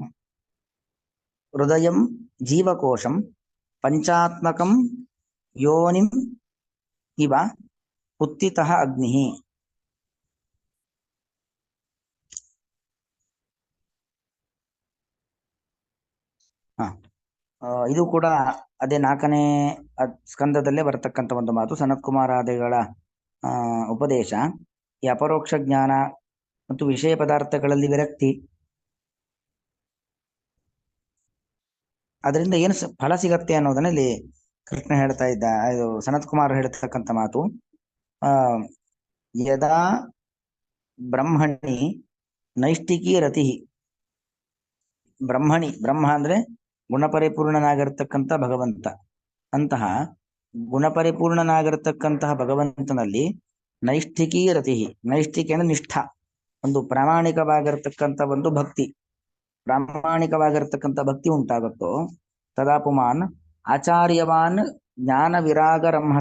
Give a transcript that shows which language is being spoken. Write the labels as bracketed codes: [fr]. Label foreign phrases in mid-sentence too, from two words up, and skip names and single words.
[sa] हृदयं जीवकोशं पञ्चात्मकं योनिम् इव उत्थितः अग्निः [kn] ಇದು ಕೂಡ ಅದೇ 4ನೇ ಸ್ಕಂದದಲ್ಲೇ ಬರತಕ್ಕಂಥ ಒಂದು ಮಾತು. ಸನತ್ ಕುಮಾರಾದಿಗಳ ಉಪದೇಶ. ಈ ಅಪರೋಕ್ಷ ಜ್ಞಾನ ಮತ್ತು ವಿಷಯ ಪದಾರ್ಥಗಳಲ್ಲಿ ವಿರಕ್ತಿ, ಅದರಿಂದ ಏನು ಫಲ ಸಿಗತ್ತೆ ಅನ್ನೋದನ್ನ ಇಲ್ಲಿ ಕೃಷ್ಣ ಹೇಳ್ತಾ ಇದ್ದ. ಇದು ಸನತ್ ಕುಮಾರ್ ಹೇಳ್ತಕ್ಕಂಥ ಮಾತು. [sa] ಯದಾ ಬ್ರಹ್ಮಣಿ ನೈಷ್ಠಿಕಿ ರತಿ, [kn] ಬ್ರಹ್ಮಣಿ, ಬ್ರಹ್ಮ ಅಂದ್ರೆ ಗುಣಪರಿಪೂರ್ಣನಾಗಿರ್ತಕ್ಕಂಥ ಭಗವಂತ. ಅಂತಹ ಗುಣಪರಿಪೂರ್ಣನಾಗಿರ್ತಕ್ಕಂತಹ ಭಗವಂತನಲ್ಲಿ [sa] ನೈಷ್ಠಿಕಿ ರತಿ, [kn] ನೈಷ್ಠಿಕಿ ಅಂದ್ರೆ ನಿಷ್ಠ, ಒಂದು ಪ್ರಾಮಾಣಿಕವಾಗಿರ್ತಕ್ಕಂಥ ಒಂದು ಭಕ್ತಿ, ಪ್ರಾಮಾಣಿಕವಾಗಿರ್ತಕ್ಕಂಥ ಭಕ್ತಿ ಉಂಟಾಗುತ್ತೋ [sa] ತದಾ ಪುಮಾನ್ ಆಚಾರ್ಯವಾನ್ ಜ್ಞಾನ ವಿರಾಗ ರಂಹಸ.